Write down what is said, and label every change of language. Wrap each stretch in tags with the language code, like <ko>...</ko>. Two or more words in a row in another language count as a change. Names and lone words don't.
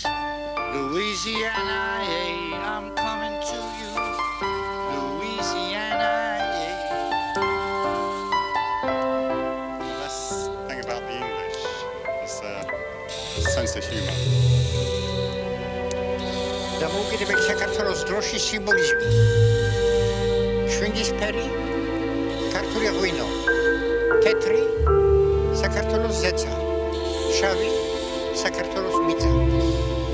<en>Louisiana, hey, I'm coming to you. Louisiana, hey. The best thing about the English is their sense of humour.</en> <ka>დამოუკიდებელ საქართველოს დროშის სიმბოლიზმი. შვინგისფერი, ქართული ღვინო, თეთრი, საქართველოს ზეცა, შავი, საქართველოს მიწა.</ka>